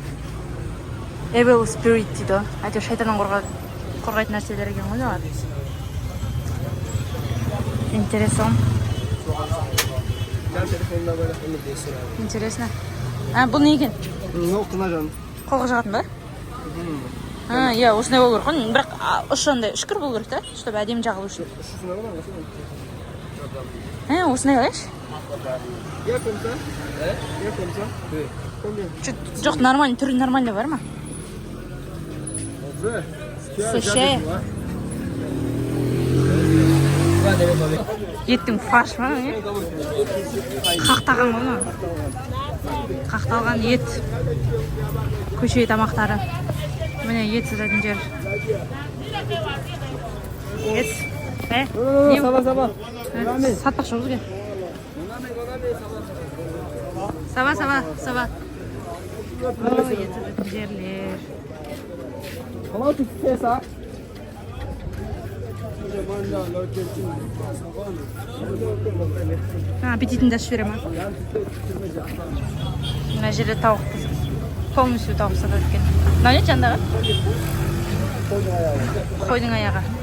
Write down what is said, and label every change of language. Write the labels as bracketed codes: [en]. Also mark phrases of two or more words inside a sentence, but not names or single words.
[en] Evil Spirit [kk] дейді. Әйтеуір шайтаннан қорғайтын нәрселер екен ғой олар. [ru] Интересно. [tr] Gel telefonuna böyle onu değiştir abi. [kk] Интересно. Бұл не екен? [tr] Ne okuna canım? [kk] Қолға жағатын ба? Иә, осындай болу керек қой. Бірақ ұшы андай үшкір болу керек та, чтобы әдемі жағылу үшін. [tr] Şuna bak nasıl? [kk] Осындай алайыншы. [fr] Ya comme ça? Ya comme ça? Oui. Combien? [kk] Жоқ, нормально, түрі нормально бар ма? [fr] On veut. [kk] Слушай. Еттің фарш ма? Қақтаған ғой. Қақталған ет. Көше тамақтары. Міне ет сататын жер. Ет. [tr] Sabah. [kk] Сатпақшы бізге. Саба. Ет сататын жерлер. [fr] Comment tu fais ça? [kk] Аппетитіңді ашып бере ма? Мына жерде тауық полностью тауық сатады екен. Мынау не жандағы? Қойдың аяғы.